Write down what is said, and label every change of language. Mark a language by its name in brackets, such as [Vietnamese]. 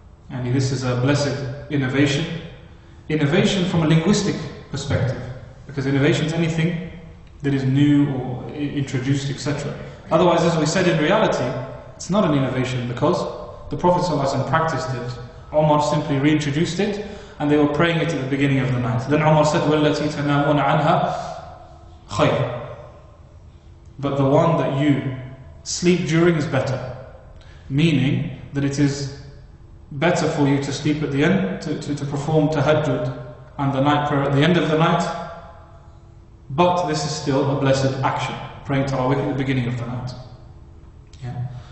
[English] And this is a blessed innovation. Innovation from a linguistic perspective. Because innovation is anything that is new or introduced, etc. Otherwise, as we said, in reality, it's not an innovation because the Prophet ﷺ practiced it. Umar simply reintroduced it, and they were praying it at the beginning of the night. Then Umar said, [Arabic] وَالَّتِي تَنَامُونَ عَنْهَا خَيْرٌ. [English] But the one that you sleep during is better. Meaning that it is better for you to sleep at the end, to perform tahajjud and the night prayer at the end of the night, but this is still a blessed action, praying Taraweeh at the beginning of the night. Yeah.